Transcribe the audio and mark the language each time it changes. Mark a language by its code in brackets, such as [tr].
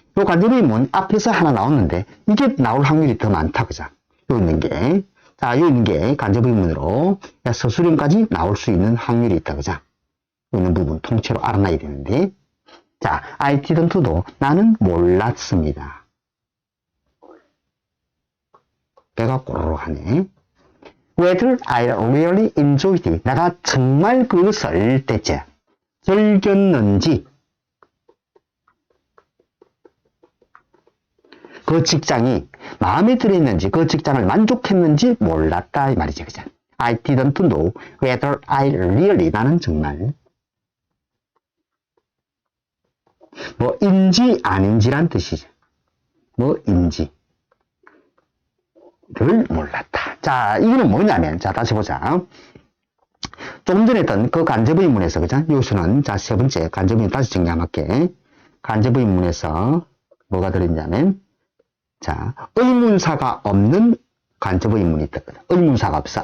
[ko] 요 간접의문 앞에서 하나 나왔는데 이게 나올 확률이 더 많다. 그죠? 요 있는 게 간접의문으로 서술형까지 나올 수 있는 확률이 있다. 그죠? 요 있는 부분 통째로 알아놔야 되는데 자, [en] I didn't know [ko] 나는 몰랐습니다. 배가 꼬르륵 하네. [en] Whether I really enjoyed it. [ko] 내가 정말 그것을 대체 즐겼는지 그 직장이 마음에 들었는지 그 직장을 만족했는지 몰랐다 이 말이죠. 그죠? [en] I didn't know whether I really [ko] 나는 정말 뭐인지 아닌지란 뜻이죠. 뭐인지를 몰랐다. 자, 이거는 뭐냐면 자 다시 보자. 조금 전에 했던 그 간접의문에서 그죠? 요수는 자 세 번째 간접의문 다시 정리하면 할게. 간접의문에서 뭐가 들어있냐면 자 의문사가 없는 간접의문이 있다. 의문사가 없어.